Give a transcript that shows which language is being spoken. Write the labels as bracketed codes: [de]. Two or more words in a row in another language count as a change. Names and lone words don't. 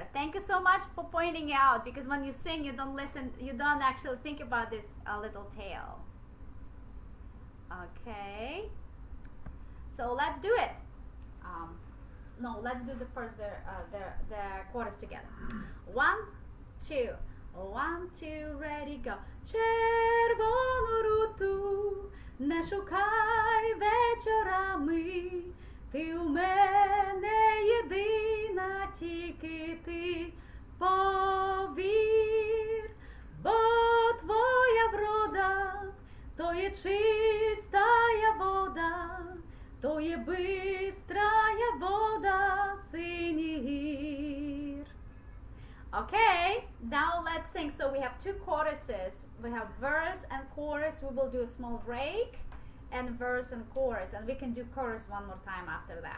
[en] Thank you so much for pointing out, because when you sing, you don't listen, you don't actually think about this little tail. Okay, so let's do it. No, let's do the first the chorus together. 1, 2. 1, 2, ready, go. [uk] Chervonu Rutu, не шукай вечорами. Ти у мене єдина, тільки ти повір, бо твоя врода то є чистая вода, то є бистрая вода синіх. [en] Okay, now let's sing. So we have two choruses. We have verse and chorus. We will do a small break, and verse and chorus, and we can do chorus one more time after that.